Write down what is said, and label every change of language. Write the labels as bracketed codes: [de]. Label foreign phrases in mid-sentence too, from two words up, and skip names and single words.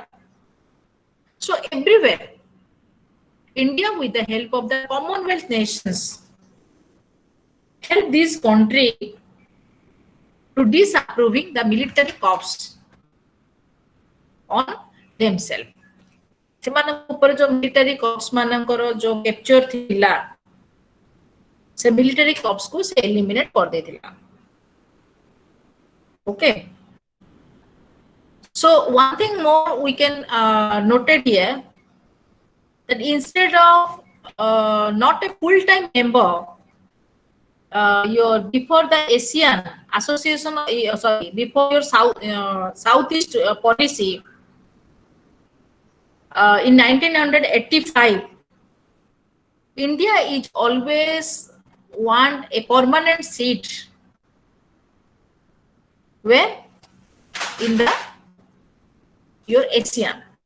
[en] So everywhere, India, with the help of the Commonwealth nations, help this country to disapproving the military corps on themselves. [or] ସେମାନଙ୍କ ଉପରେ ଯୋଉ [en] military corps [or] ମାନଙ୍କର ଯୋଉ କ୍ୟାପଚର ଥିଲା, ସେ [en] military corps [or] କୁ ସେ ଏଲିମିନେଟ କରିଦେଇଥିଲା. [en] Okay. So one thing more we can note it here, that instead of not a full-time member, before the ASEAN Association, before your Southeast policy, in 1985, India is always want a permanent seat where in your ASEAN.